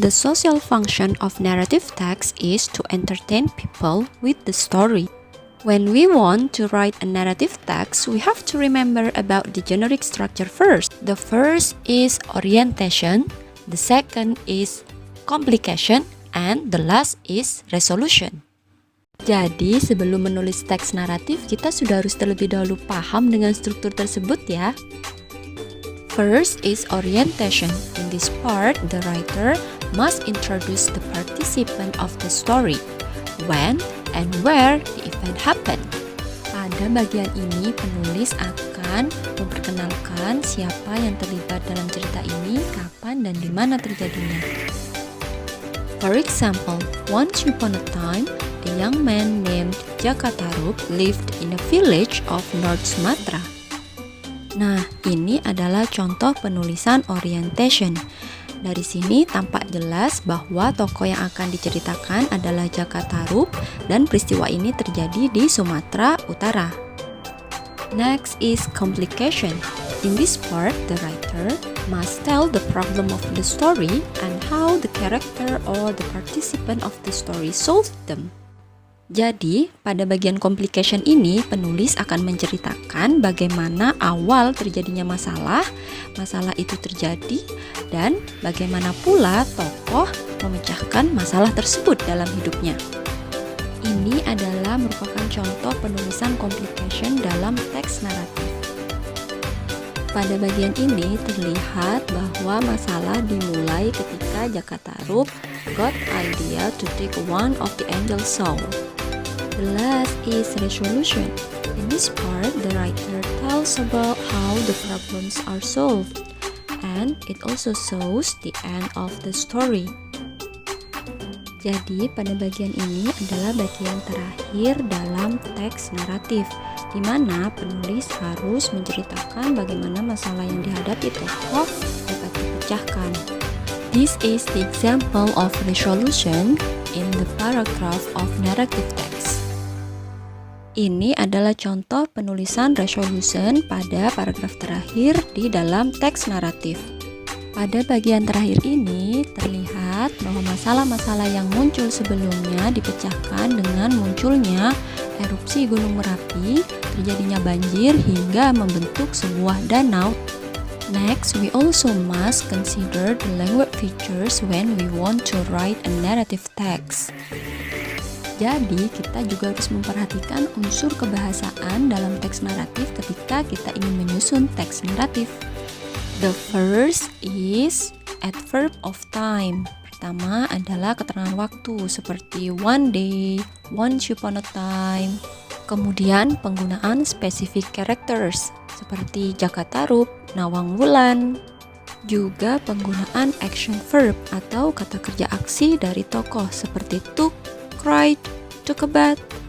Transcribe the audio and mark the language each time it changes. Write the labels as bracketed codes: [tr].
[en] The social function of narrative text is to entertain people with the story. When we want to write a narrative text, we have to remember about the generic structure first. The first is orientation, the second is complication, and the last is resolution. [id] Jadi sebelum menulis teks naratif, kita sudah harus terlebih dahulu paham dengan struktur tersebut ya. [en] First is orientation. In this part, the writer must introduce the participant of the story, when and where the event happened. [id] Pada bagian ini, penulis akan memperkenalkan siapa yang terlibat dalam cerita ini, kapan dan di mana terjadinya. [en] For example, once upon a time, a young man named Jaka Tarub lived in a village of North Sumatra. [id] Nah, ini adalah contoh penulisan orientation. Dari sini tampak jelas bahwa tokoh yang akan diceritakan adalah Jaka Tarub dan peristiwa ini terjadi di Sumatera Utara. [en] Next is complication. In this part, the writer must tell the problem of the story and how the character or the participant of the story solved them. [id] Jadi, pada bagian complication ini, penulis akan menceritakan bagaimana awal terjadinya masalah itu terjadi, dan bagaimana pula tokoh memecahkan masalah tersebut dalam hidupnya. Ini adalah merupakan contoh penulisan complication dalam teks naratif. Pada bagian ini terlihat bahwa masalah dimulai ketika [en] Jaka Tarub got idea to take one of the angel's soul. The last is resolution. In this part, the writer tells about how the problems are solved, and it also shows the end of the story. [id] Jadi, pada bagian ini adalah bagian terakhir dalam teks naratif, di mana penulis harus menceritakan bagaimana masalah yang dihadapi tokoh dapat dipecahkan. [en] This is the example of resolution in the paragraph of narrative text. [id] Ini adalah contoh penulisan resolution pada paragraf terakhir di dalam teks naratif. Pada bagian terakhir ini terlihat bahwa masalah-masalah yang muncul sebelumnya dipecahkan dengan munculnya erupsi Gunung Merapi, terjadinya banjir hingga membentuk sebuah danau. [en] Next, we also must consider the language features when we want to write a narrative text. [id] Jadi, kita juga harus memperhatikan unsur kebahasaan dalam teks naratif ketika kita ingin menyusun teks naratif. [en] The first is adverb of time. [id] Pertama adalah keterangan waktu seperti [en] one day, once upon a time. [id] Kemudian penggunaan specific characters seperti Jaka Tarub, Nawang Wulan. Juga penggunaan action verb atau kata kerja aksi dari tokoh seperti [en] took, cried, took a bath.